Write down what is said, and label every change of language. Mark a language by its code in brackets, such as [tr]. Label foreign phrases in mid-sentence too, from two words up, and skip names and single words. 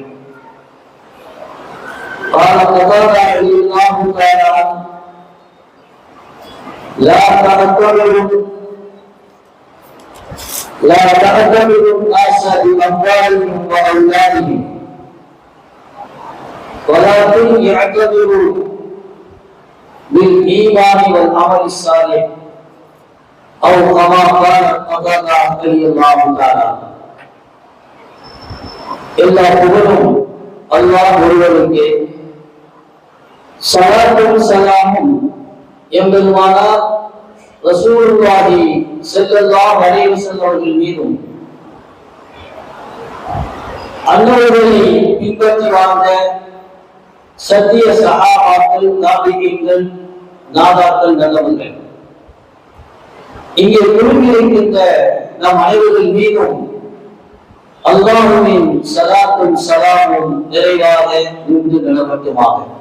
[ar] قال قتادة رضي الله تعالى عنه: لا تعتبروا الناس بأموالهم وأولادهم، ولكن اعتبروا بالإيمان والعمل الصالح، أو كما قال قتادة رضي الله تعالى. [ta] எல்லா புகழும் அல்லாஹ் ஒருவருக்கே. ஸலாத்தும் ஸலாமும் எம்பெருமானார் [ar] رسول الله صلى الله عليه وسلم [ta] அவர்கள் மீதும், அன்னவர்களை பின்பற்றி வாழ்ந்த சத்திய சஹாபாக்கள், தாபிஈன்கள், நாதாக்கள், நல்லவர்கள், இங்கே குழுமியிருக்கின்ற நம் அனைவர்கள் மீதும் அல்லாஹ்வின் ஸலாத்தும் ஸலாமும் நிறைவாக இருந்து நிலவட்டுமாக.